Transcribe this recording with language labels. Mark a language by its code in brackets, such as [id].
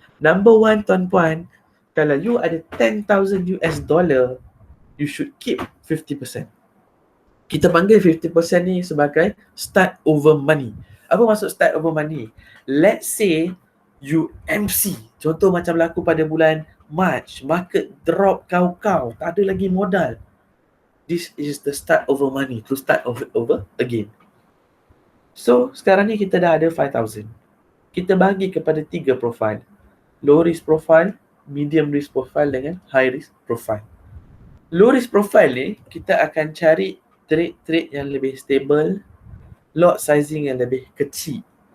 [en] Number one, [ms] tuan-puan, kalau [en] you [ms] ada [en] $10,000, you should keep 50%. [ms] Kita panggil 50% ni sebagai [en] start over money. [ms] Apa maksud [en] start over money? Let's say you MC. [ms] Contoh macam berlaku pada bulan March, market drop kau, tak ada lagi modal. [en] This is the start over money, to start over again. [ms] So sekarang ni kita dah ada 5,000. Kita bagi kepada 3 profile. [en] Low risk profile, medium risk profile [ms] dengan [en] high risk profile. Low risk profile [ms] ni kita akan cari trade yang lebih stable, lot sizing yang lebih kecil.